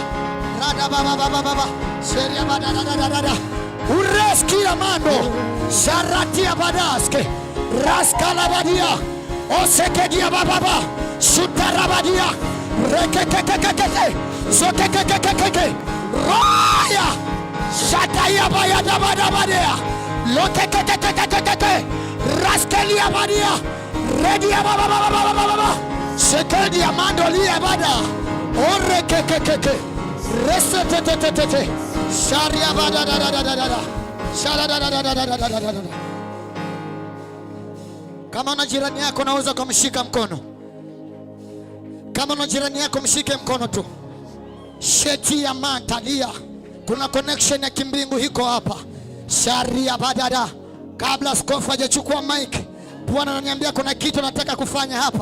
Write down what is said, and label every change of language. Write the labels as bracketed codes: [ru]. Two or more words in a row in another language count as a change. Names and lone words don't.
[sw] Rada baba baba baba. Seria bada da da da da. Ureskia mando. Sharatia badaske. Raskalabadia. Osekedia baba baba. Sutarabadia. Rekekekekeke. Sokekekekeke. Raya. Shataya baya da bada badea. Lokekekekekeke. Raskelia badia. Redia baba baba baba baba. Sekedia mando lia bada. Ore kekekeke. Resetetetetete. Sharia bada da da da da da. Shara da da da da da da da da da. Kama una jirani yako unaweza kumshika mkono. Kama una jirani yako mshike mkono tu. Sheti ya mantalia. Kuna connection ya kimbingu hiko hapa. Sharia badada. Kabla askofu hajachukua mic, Bwana ananiambia kuna kitu nataka kufanya hapa.